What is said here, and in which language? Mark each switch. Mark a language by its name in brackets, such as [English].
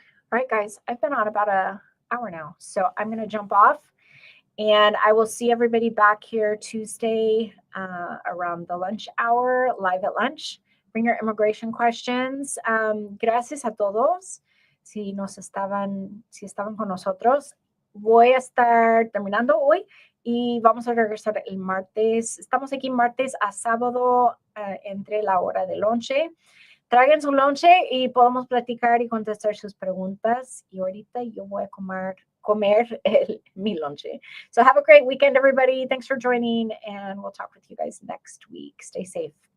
[English] All right, guys, I've been on about an hour now, so I'm going to jump off. And I will see everybody back here Tuesday around the lunch hour, live at lunch. Bring your immigration questions. [Spanish] Gracias a todos. Si estaban con nosotros, voy a estar terminando hoy y vamos a regresar el martes. Estamos aquí martes a sábado entre la hora de lonche. Traigan su lonche y podemos platicar y contestar sus preguntas. Y ahorita yo voy a comer mi lonche. [English] So have a great weekend, everybody. Thanks for joining, and we'll talk with you guys next week. Stay safe.